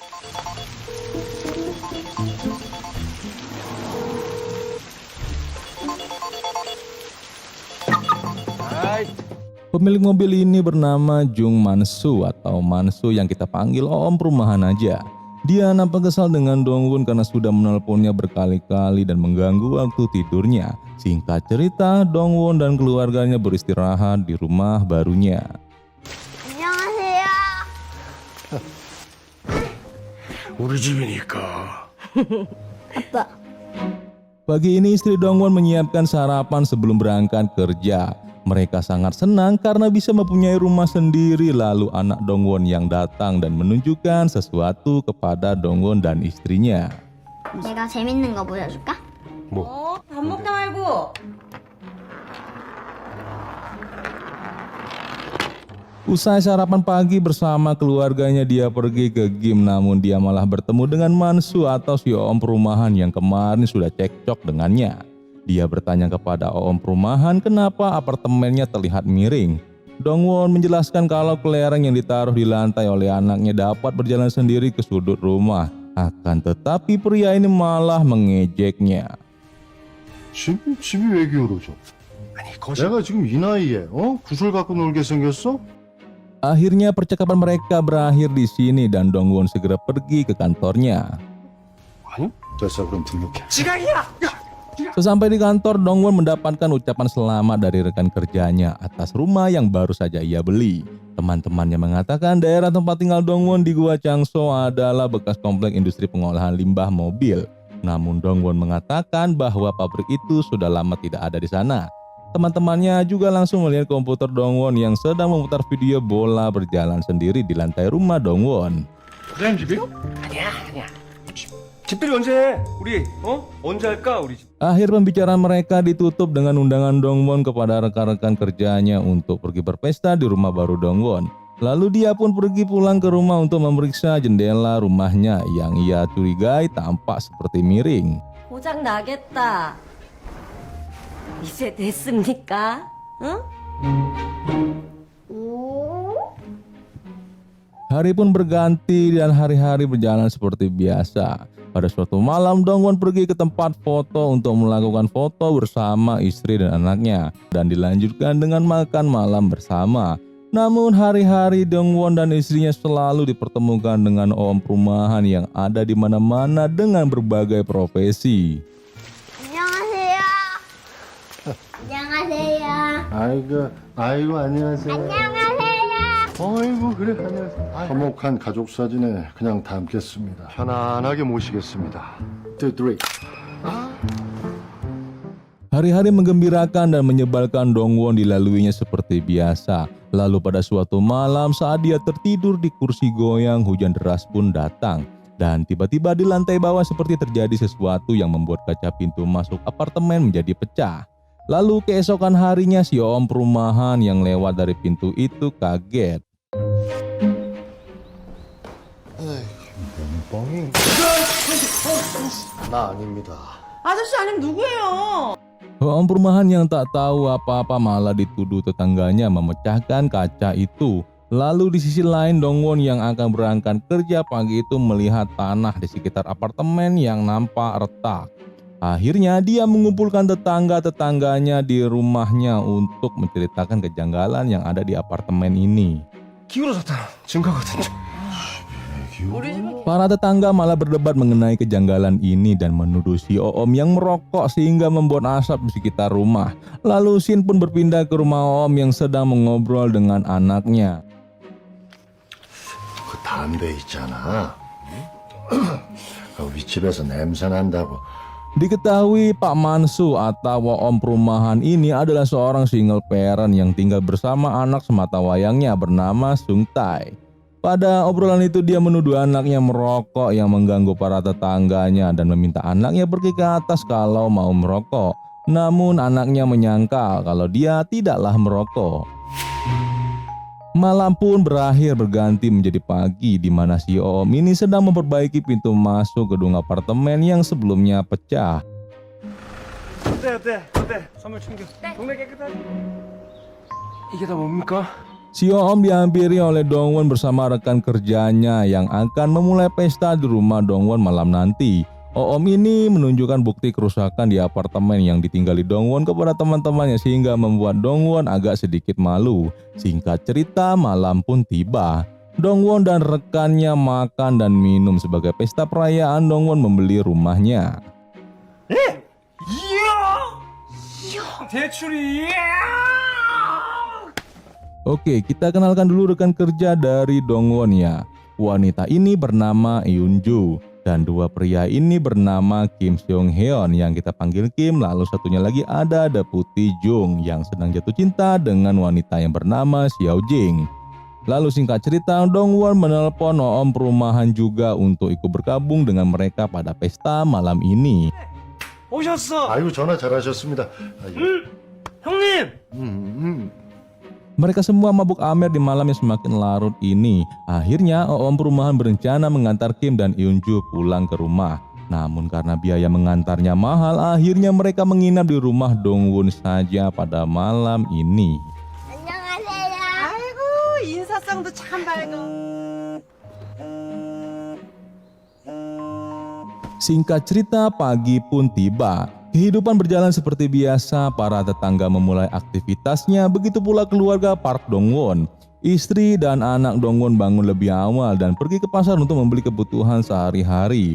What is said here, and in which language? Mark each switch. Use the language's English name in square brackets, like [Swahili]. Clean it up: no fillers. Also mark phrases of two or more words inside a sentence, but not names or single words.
[Indonesian] Pemilik mobil ini bernama Jung Mansu atau Mansu yang kita panggil Om Perumahan aja. Dia nampak kesal dengan Dong-won karena sudah menelponnya berkali-kali dan mengganggu waktu tidurnya. Singkat cerita, Dong-won dan keluarganya beristirahat di rumah barunya. [Korean] 안녕하세요. 우리 집이니까. 아빠. [Indonesian] Pagi ini istri Dong-won menyiapkan sarapan sebelum berangkat kerja. Mereka sangat senang karena bisa mempunyai rumah sendiri. Lalu anak Dong-won yang datang dan menunjukkan sesuatu kepada Dong-won dan istrinya. [Korean] 내가 재밌는 거 보여줄까? 뭐? 밥 먹다 말고. [Indonesian] Usai sarapan pagi bersama keluarganya, dia pergi ke gym, namun dia malah bertemu dengan Mansu atau si Om Perumahan yang kemarin sudah cekcok dengannya. Dia bertanya kepada Om Perumahan kenapa apartemennya terlihat miring. Dong-won menjelaskan kalau kelereng yang ditaruh di lantai oleh anaknya dapat berjalan sendiri ke sudut rumah. Akan tetapi pria ini malah mengejeknya. [Korean] 집이 왜 기울어져? 아니, 내가 지금 이 나이에 구슬 갖고 놀게 생겼어? [Indonesian] Akhirnya percakapan mereka berakhir di sini dan Dong-won segera pergi ke kantornya. [Korean] 아니, 됐어, 그럼 등록해. [Indonesian] Sesampai di kantor, Dong-won mendapatkan ucapan selamat dari rekan kerjanya atas rumah yang baru saja ia beli. Teman-temannya mengatakan daerah tempat tinggal Dong-won di Gua Changso adalah bekas komplek industri pengolahan limbah mobil. Namun Dong-won mengatakan bahwa pabrik itu sudah lama tidak ada di sana. Teman-temannya juga langsung melihat komputer Dong-won yang sedang memutar video bola berjalan sendiri di lantai rumah Dong-won. [Korean] 부장님 집이요? 아니야. 집들이 언제 해? 우리 언제 할까 우리 집? [Indonesian] Akhir pembicaraan mereka ditutup dengan undangan Dong-won kepada rekan-rekan kerjanya untuk pergi berpesta di rumah baru Dong-won. Lalu dia pun pergi pulang ke rumah untuk memeriksa jendela rumahnya yang ia curigai tampak seperti miring. [Korean] 고장 나겠다. 이제 됐습니까? 응? [Indonesian] Hari pun berganti dan hari-hari berjalan seperti biasa. Pada suatu malam, Dong-won pergi ke tempat foto untuk melakukan foto bersama istri dan anaknya dan dilanjutkan dengan makan malam bersama. Namun hari-hari Dong-won dan istrinya selalu dipertemukan dengan Om Perumahan yang ada di mana-mana dengan berbagai profesi. [Korean] 안녕하세요. 안녕하세요. 아이고, 안녕하세요. 안녕하세요. 아이고, 그래, 안녕하세요. 화목한 가족 사진에 그냥 담겠습니다. 편안하게 모시겠습니다. 2, 3. [Indonesian] Hari-hari menggembirakan dan menyebalkan Dongwon dilaluinya seperti biasa. Lalu pada suatu malam saat dia tertidur di kursi goyang, hujan deras pun datang. Dan tiba-tiba di lantai bawah seperti terjadi sesuatu yang membuat kaca pintu masuk apartemen menjadi pecah. Lalu keesokan harinya si om perumahan yang lewat dari pintu itu kaget. [Korean] 뻥이. 나 아닙니다. 아저씨 아니면 누구예요? [Indonesian] Om perumahan yang tak tahu apa-apa malah dituduh tetangganya memecahkan kaca itu. Lalu di sisi lain Dongwon yang akan berangkat kerja pagi itu melihat tanah di sekitar apartemen yang nampak retak. Akhirnya dia mengumpulkan tetangga-tetangganya di rumahnya untuk menceritakan kejanggalan yang ada di apartemen ini. [Korean] 기울어졌다. 증거거든요. [Indonesian] Para tetangga malah berdebat mengenai kejanggalan ini dan menuduh si Om yang merokok sehingga membuat asap di sekitar rumah. Lalu Shin pun berpindah ke rumah Om yang sedang mengobrol dengan anaknya. [Korean] 그 담배 있잖아. 윗집에서 냄새 난다고. [Indonesian] Diketahui Pak Mansu atau Om perumahan ini adalah seorang [English] single parent [Indonesian] yang tinggal bersama anak sematawayangnya bernama Sung Tae. Pada obrolan itu dia menuduh anaknya merokok yang mengganggu para tetangganya dan meminta anaknya pergi ke atas kalau mau merokok. Namun anaknya menyangkal kalau dia tidaklah merokok. Malam pun berakhir berganti menjadi pagi di mana si Om ini sedang memperbaiki pintu masuk gedung apartemen yang sebelumnya pecah. [Korean] 어때? 선물 챙겨. 동네 깨끗하지? 이게 다 뭡니까? [Indonesian] Si Om dihampiri oleh Dongwon bersama rekan kerjanya yang akan memulai pesta di rumah Dongwon malam nanti. Om ini menunjukkan bukti kerusakan di apartemen yang ditinggali Dongwon kepada teman-temannya sehingga membuat Dongwon agak sedikit malu. Singkat cerita, malam pun tiba. Dongwon dan rekannya makan dan minum sebagai pesta perayaan Dongwon membeli rumahnya. [Korean] 이야! 대출이! [Indonesian] Oke, kita kenalkan dulu rekan kerja dari Dongwon ya. Wanita ini bernama Eunju dan dua pria ini bernama Kim Seong Heon yang kita panggil Kim, lalu satunya lagi ada Deputi Jung yang sedang jatuh cinta dengan wanita yang bernama Xiao Jing. Lalu singkat cerita, Dongwon menelpon Om perumahan juga untuk ikut bergabung dengan mereka pada pesta malam ini. [Korean] 오셨어! 아이고 전화 잘하셨습니다. 형님! [Indonesian] Mereka semua mabuk amer di malam yang semakin larut ini. Akhirnya Om perumahan berencana mengantar Kim dan Eunju pulang ke rumah. Namun karena biaya mengantarnya mahal, akhirnya mereka menginap di rumah Dongwon saja pada malam ini. [Korean] 안녕하세요. 아이고 인사성도 참 밝아. [Indonesian] Singkat cerita, pagi pun tiba. Kehidupan berjalan seperti biasa, para tetangga memulai aktivitasnya, begitu pula keluarga Park Dongwon. Istri dan anak Dongwon bangun lebih awal dan pergi ke pasar untuk membeli kebutuhan sehari-hari.